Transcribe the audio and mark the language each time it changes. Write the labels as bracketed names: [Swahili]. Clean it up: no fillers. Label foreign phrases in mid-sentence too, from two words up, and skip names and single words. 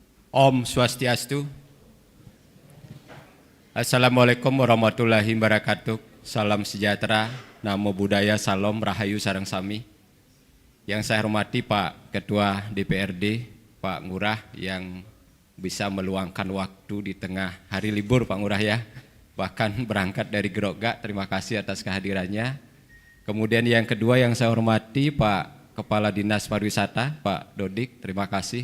[Sanskrit] Om Swastiastu. [Arabic] السلام عليكم ورحمة الله وبركاته. [Indonesian] Salam sejahtera, [Pali] namo buddhaya, [Balinese] salam rahayu sareng sami. [Indonesian] Yang saya hormati Pak Ketua DPRD, Pak Ngurah yang bisa meluangkan waktu di tengah hari libur Pak Ngurah ya. Bahkan berangkat dari Gerogak, terima kasih atas kehadirannya. Kemudian yang kedua yang saya hormati Pak Kepala Dinas Pariwisata, Pak Dodik, terima kasih.